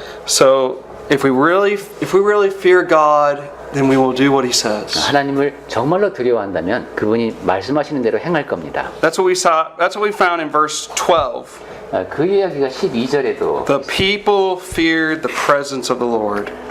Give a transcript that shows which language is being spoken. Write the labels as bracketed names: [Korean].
[English] So if we really fear God, then we will do what He says. [Korean] 하나님을 정말로 두려워한다면 그분이 말씀하시는 대로 행할 겁니다. [English] That's what we saw. That's what we found in verse 12. [Korean] 그 이야기가 12절에도 [English] The people feared the presence of the Lord.